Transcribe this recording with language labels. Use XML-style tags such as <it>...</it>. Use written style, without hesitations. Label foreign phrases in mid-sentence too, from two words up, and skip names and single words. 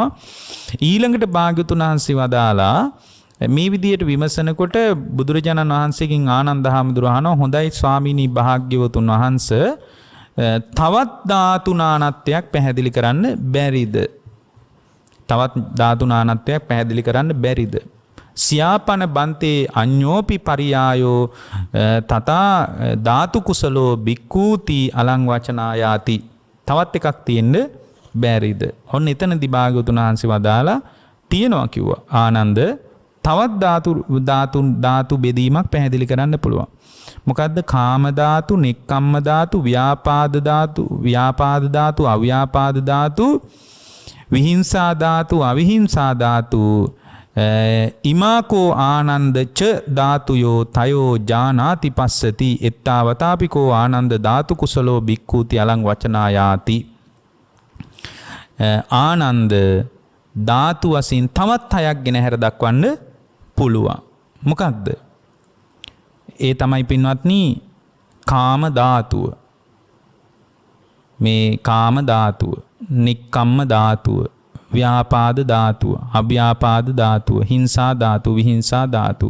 <si>ඊළඟට භාග්‍යවතුන් වහන්සේ වදාලා මේ විදියට විමසනකොට බුදුරජාණන් වහන්සේගෙන් ආනන්ද හාමුදුරුවෝ අහනවා, හොඳයි ස්වාමීනි භාග්‍යවතුන් වහන්සේ තවත් ධාතු නානත්වයක් පැහැදිලි කරන්න බැරිද?</si> <pi>සියාපන බන්තේ අඤ්ඤෝපි පරියායෝ තථා ධාතු කුසලෝ බික්ඛූති අලං වචනායාති.</pi> <si>තවත් එකක් තියෙන්න බැරිද? ඔන්න එතනදී භාග්‍යවතුන් වහන්සේ වදාලා තියෙනවා කිව්වා. ආනන්ද තවත් ධාතු බෙදීමක් පැහැදිලි කරන්න පුළුවන්.</si> <pi>මොකද්ද? කාම ධාතු, නෙක්ඛම්ම ධාතු, ව්‍යාපාද ධාතු, අව්‍යාපාද ධාතු, විහිංසා ධාතු, අවිහිංසා ධාතු, ඉමාකෝ ආනන්ද ච ධාතුයෝ තයෝ ජානාති පස්සති එත්තාවතාපිකෝ ආනන්ද ධාතු කුසලෝ බික්ඛූති අලං වචනායාති.</pi> <si>ආනන්ද ධාතු වශයෙන් තවත් 6ක් ගෙන හැර දක්වන්න පුළුවන්. මොකක්ද? ඒ තමයි පින්වත්නි කාම ධාතුව. මේ කාම ධාතුව, නික්කම්ම ධාතුව, ව්‍යාපාද ධාතුව, අව්‍යාපාද ධාතුව, හිංසා ධාතුව, විහිංසා ධාතුව.</si>